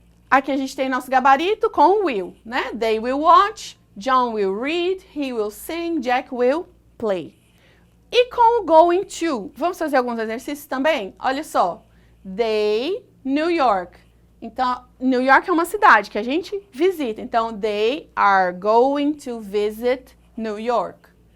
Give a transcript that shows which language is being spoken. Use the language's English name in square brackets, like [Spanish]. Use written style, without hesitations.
[Portuguese] Aqui a gente tem nosso gabarito com will, né? [English] They will watch, John will read, he will sing, Jack will play. [Portuguese] E com o going to? Vamos fazer alguns exercícios também? Olha só. They, New York. Então, New York é uma cidade que a gente visita. Então, [English] they are going to visit New York.